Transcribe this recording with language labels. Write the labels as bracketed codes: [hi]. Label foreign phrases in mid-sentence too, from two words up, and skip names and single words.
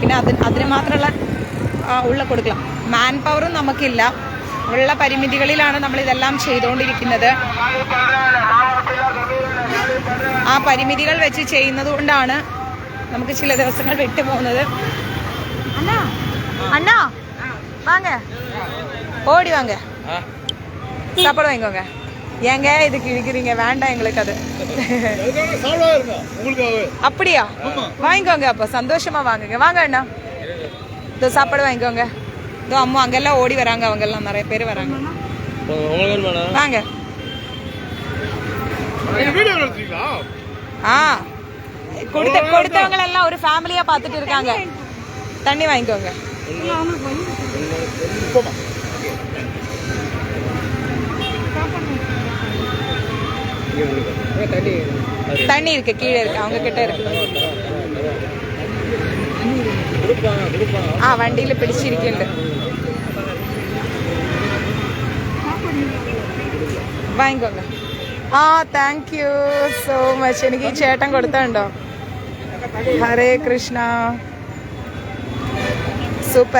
[ml] പിന്നെ അതിന് മാത്രമുള്ള ഉള്ള കൊടുക്കണം, മാൻ പവറും നമുക്കില്ല. ഉള്ള പരിമിതികളിലാണ് നമ്മളിതെല്ലാം ചെയ്തുകൊണ്ടിരിക്കുന്നത്. ആ പരിമിതികൾ വെച്ച് ചെയ്യുന്നത് കൊണ്ടാണ് നമുക്ക് ചില ദിവസങ്ങൾ വിട്ടുപോകുന്നത്. [ta] அண்ணா வாங்க, ஓடி வாங்க, சாப்பாடு வாங்கிக்கோங்க. ஏங்க இது கிழிக்கிறீங்க, வேண்டாம் எங்களுக்கு அது. அப்படியா? வாங்கிக்கோங்க, அப்போ சந்தோஷமா வாங்குங்க. வாங்க அண்ணா, இதோ சாப்பாடு வாங்கிக்கோங்க. இதோ அம்மா அங்கெல்லாம் ஓடி வராங்க, அவங்க எல்லாம் நிறைய பேர் வராங்க. வாங்க. கொடுத்தவங்க எல்லாம் ஒரு ஃபேமிலியா பார்த்துட்டு இருக்காங்க. தண்ணி வாங்கிக்கோங்க. தண்ணி இருக்கு, கீழே இருக்கு, அவங்க கிட்ட இருக்கு. [ml] വണ്ടിയിൽ പിടിച്ചിരിക്കുന്നുണ്ട്. [ta] வாங்கிக்கோங்க. [en] thank you so much. [ml] എനിക്ക് ഈ ചേട്ടൻ കൊടുത്തോ. ഹരേ കൃഷ്ണ. സൂപ്പർ.